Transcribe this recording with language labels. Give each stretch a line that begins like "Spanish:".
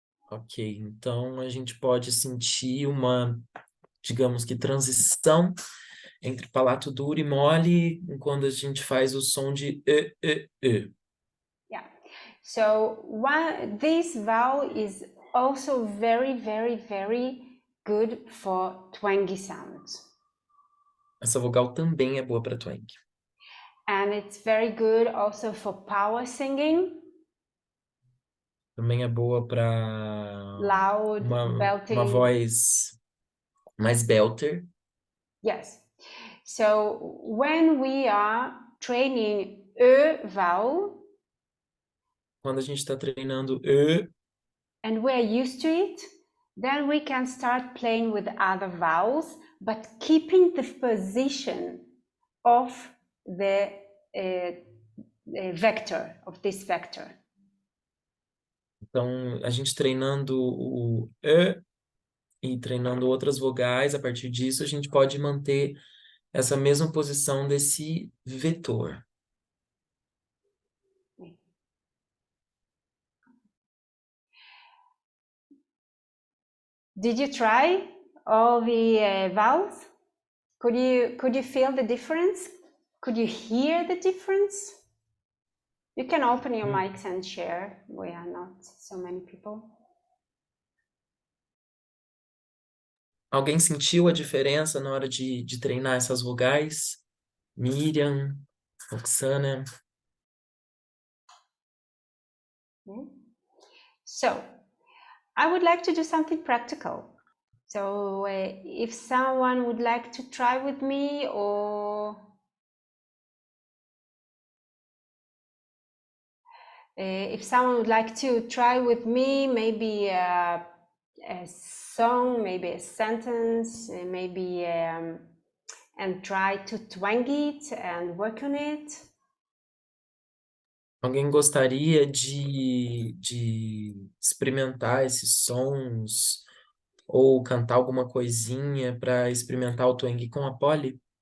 Portuguese: Ok, então a gente pode sentir uma, digamos que, transição entre palato duro e mole quando a gente faz o som de E.
English: Yeah. So this vowel is also very, very, very good for twangy sounds.
Portuguese: Essa vogal também é boa para twang.
English: And it's very good also for power singing.
Portuguese: Também é boa para
English: Loud,
Portuguese: uma
English: belting.
Portuguese: voz mais belter.
English: Yes. So when we are training a vowel,
Portuguese: Quando a gente está treinando e,
English: and we're used to it, then we can start playing with other vowels, but keeping the position of the vector, of this vector.
Portuguese: então a gente treinando o e treinando outras vogais, a partir disso a gente pode manter essa mesma posição desse vetor.
English: Did you try all the vowels? Could you feel the difference? Could you hear the difference? You can open your mics and share. We are not so many people.
Portuguese: Alguém sentiu a diferença na hora de treinar essas vogais? Miriam, Roxana?
English: So, I would like to do something practical. So, if someone would like to try with me, or if someone would like to try with me, maybe a song, maybe a sentence, maybe and try to twang it and work on it.
Portuguese: Alguém gostaria de experimentar esses sons ou cantar alguma coisinha para experimentar o twang com a Polly?